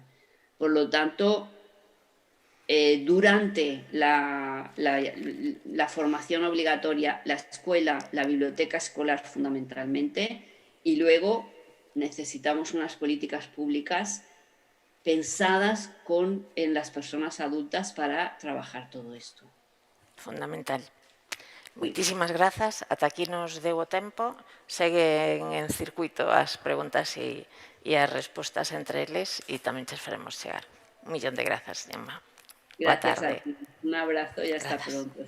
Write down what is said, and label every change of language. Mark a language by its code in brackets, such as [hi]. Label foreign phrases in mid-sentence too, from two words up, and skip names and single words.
[es] Por lo tanto, durante la formación obligatoria, la escuela, la biblioteca escolar fundamentalmente, y luego necesitamos unas políticas públicas pensadas en las personas adultas para trabajar todo esto. Fundamental. Sí. [gl] Moitísimas grazas. Ata aquí nos deu o tempo. Seguen en circuito as preguntas e as respostas entre eles e tamén che faremos chegar. Un millón de grazas, Gemma. Boa [es] Gracias a [gl] tarde. [es] ti. Un abrazo y hasta [gl] Grazas.